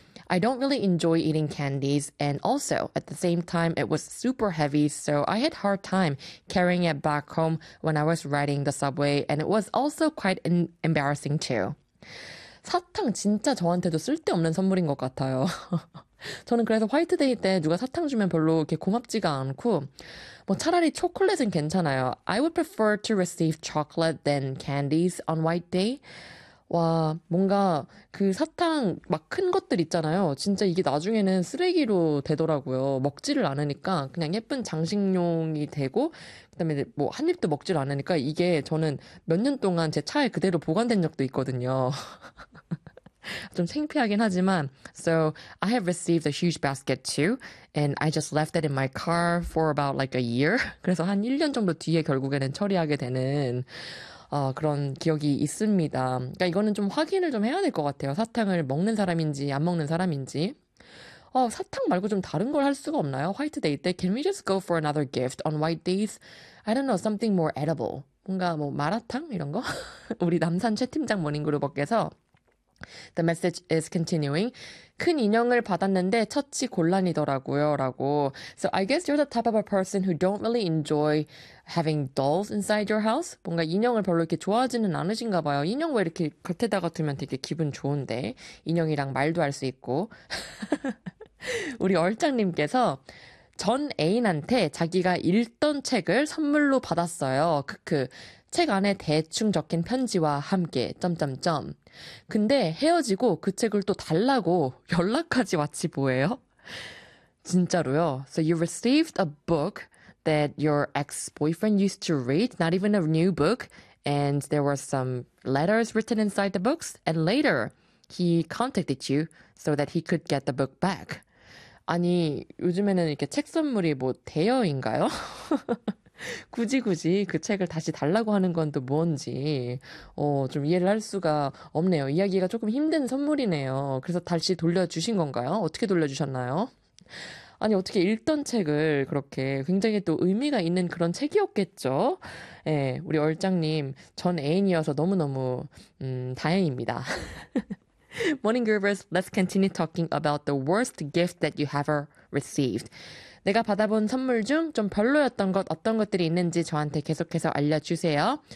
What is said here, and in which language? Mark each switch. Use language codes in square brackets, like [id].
[en] I don't really enjoy eating candies and also at the same time it was super heavy so I had a hard time carrying it back home when I was riding the subway and it was also quite embarrassing too. [ko] 사탕 진짜 저한테도 쓸데없는 선물인 것 같아요. 저는 그래서 화이트데이 때 누가 사탕 주면 별로 이렇게 고맙지가 않고 뭐 차라리 초콜릿은 괜찮아요. [en] I would prefer to receive chocolate than candies on White Day. [ko] 와 뭔가 그 사탕 막 큰 것들 있잖아요. 진짜 이게 나중에는 쓰레기로 되더라고요. 먹지를 않으니까 그냥 예쁜 장식용이 되고 그다음에 뭐 한 입도 먹지를 않으니까 이게 저는 몇 년 동안 제 차에 그대로 보관된 적도 있거든요. 좀 창피하긴 하지만 [en] So I have received a huge basket too and I just left it in my car for about like a year. [ko] 그래서 한 1년 정도 뒤에 결국에는 처리하게 되는 그런 기억이 있습니다. 그러니까 이거는 좀 확인을 좀 해야 될 것 같아요. 사탕을 먹는 사람인지 안 먹는 사람인지. 사탕 말고 좀 다른 걸 할 수가 없나요? [en] White Day 때 Can we just go for another gift on White Days? I don't know, something more edible. [ko] 뭔가 뭐 마라탕 이런 거? 우리 남산 최 팀장 모닝그룹께서 [en] The message is continuing. [ko] 큰 인형을 받았는데 처치 곤란이더라고요. 라고. [en] So I guess you're the type of a person who don't really enjoy having dolls inside your house. [ko] 뭔가 인형을 별로 이렇게 좋아하지는 않으신가 봐요. 인형 왜 이렇게 겉에다가 두면 되게 기분 좋은데. 인형이랑 말도 할 수 있고. 우리 얼짱님께서 전 애인한테 자기가 읽던 책을 선물로 받았어요. 크크. 책 안에 대충 적힌 편지와 함께 점점점. 근데 헤어지고 그 책을 또 달라고 연락까지 왔지 뭐예요? 진짜로요. [en] So you received a book that your ex-boyfriend used to read, not even a new book, and there were some letters written inside the books, and later he contacted you so that he could get the book back. [ko] 아니, 요즘에는 이렇게 책 선물이 뭐 대여인가요? 굳이 그 책을 다시 달라고 하는 건 또 뭔지 좀 이해를 할 수가 없네요. 이야기가 조금 힘든 선물이네요. 그래서 다시 돌려주신 건가요? 어떻게 돌려주셨나요? 아니 어떻게 읽던 책을 그렇게 굉장히 또 의미가 있는 그런 책이었겠죠? 예, 우리 얼짱님 전 애인이어서 너무너무 다행입니다. [en] Morning Groovers, let's continue talking about the worst gift that you have ever received. [ko] 내가 받아본 선물 중 좀 별로였던 것 어떤 것들이 있는지 저한테 계속해서 알려주세요.